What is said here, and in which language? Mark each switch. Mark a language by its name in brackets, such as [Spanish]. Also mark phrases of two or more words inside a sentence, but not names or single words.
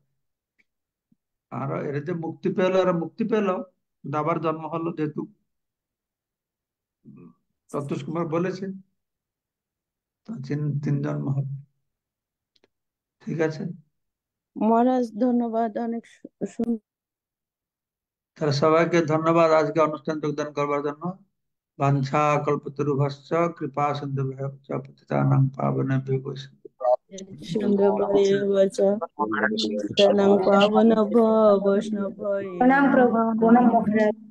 [Bangla] আর এরা যে মুক্তি পেলো, এরা মুক্তি পেলো, কিন্তু আবার জন্ম হলো, যেহেতু সন্তোষ কুমার বলেছে, তো তিন জন্ম হবে। ঠিক আছে, মহারাজ ধন্যবাদ, অনেক সুন্দর। তাহলে সবাইকে ধন্যবাদ আজকে অনুষ্ঠান যোগদান করবার জন্য। [Sanskrit] বাঞ্ছা কল্পতরুভশ্চ কৃপা সিন্ধুভ্যঃ চ পতিতানাং পাবনেভ্যো বৈষ্ণবেভ্যো পতিতানাং পাবনেভ্যো বৈষ্ণবেভ্যো [Bangla] প্রণাম প্রভু, প্রণাম মহারাজ।